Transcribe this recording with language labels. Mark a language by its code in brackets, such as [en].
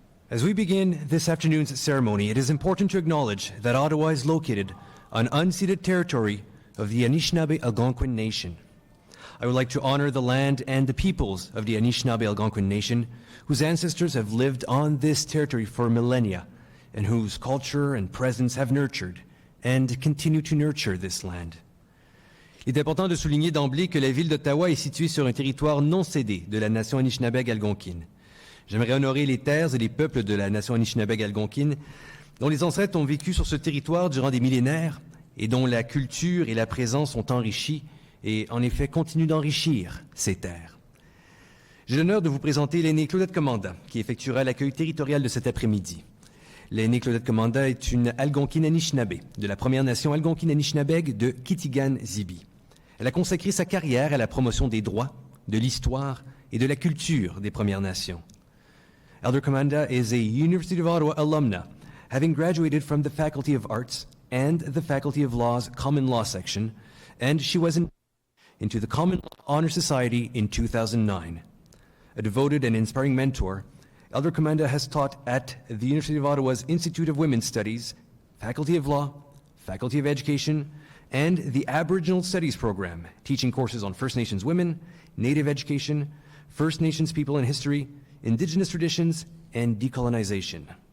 [en] As we begin this afternoon's ceremony, it is important to acknowledge that Ottawa is located on unceded territory of the Anishinaabe Algonquin Nation. I would like to honor the land and the peoples of the Anishinaabe Algonquin Nation, whose ancestors have lived on this territory for millennia, and whose culture and presence have nurtured and continue to nurture this land. [fr] Il est important de souligner d'emblée que la ville d'Ottawa est située sur un territoire non cédé de la nation Anishinaabe algonquine. J'aimerais honorer les terres et les peuples de la nation Anishinaabe algonquine dont les ancêtres ont vécu sur ce territoire durant des millénaires et dont la culture et la présence ont enrichi et en effet continuent d'enrichir ces terres. J'ai l'honneur de vous présenter l'aînée Claudette Commanda qui effectuera l'accueil territorial de cet après-midi. L'aînée Claudette Commanda est une Algonquine Anishinaabe de la Première Nation Algonquine Anishinaabe de Kitigan-Zibi. Elle a consacré sa carrière à la promotion des droits, de l'histoire et de la culture des Premières Nations. [en] Elder Commanda is a University of Ottawa alumna, having graduated from the Faculty of Arts and the Faculty of Law's Common Law section, and she was into the Common Law Honor Society in 2009. A devoted and inspiring mentor, Elder Commanda has taught at the University of Ottawa's Institute of Women's Studies, Faculty of Law, Faculty of Education, and the Aboriginal Studies program, teaching courses on First Nations women, Native education, First Nations people and history, Indigenous traditions, and decolonization.